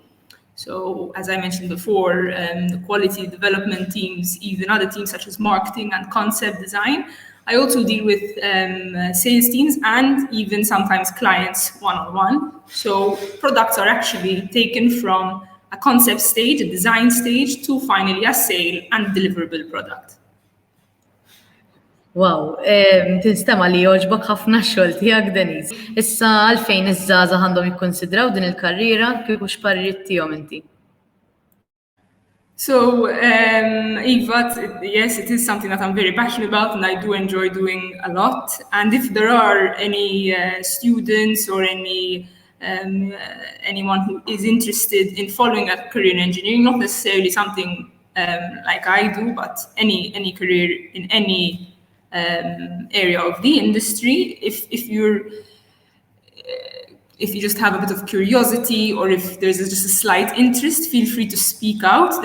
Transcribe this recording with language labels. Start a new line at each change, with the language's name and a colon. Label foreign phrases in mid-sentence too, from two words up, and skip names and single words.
English: So as I mentioned before, the quality development teams, even other teams such as marketing and concept design. I also deal with sales teams and even sometimes clients one-on-one. So products are actually taken from a concept stage, a design stage, to finally a sale and deliverable product.
Maltese: Wow, tinstema li jogħġbok ħafna x-xogħol tiegħek, Denise. Issa għalfejn iż-żgħażagħ għandhom jikkonsidraw din il-karriera kieku x'parriet tiegħhom inti?
English: So, Eva, yes, it is something that I'm very passionate about and I do enjoy doing a lot. And if there are any students or anyone who is interested in following a career in engineering, not necessarily something like I do, but any career in any area of the industry, if you just have a bit of curiosity or if there's just a slight interest, feel free to speak out.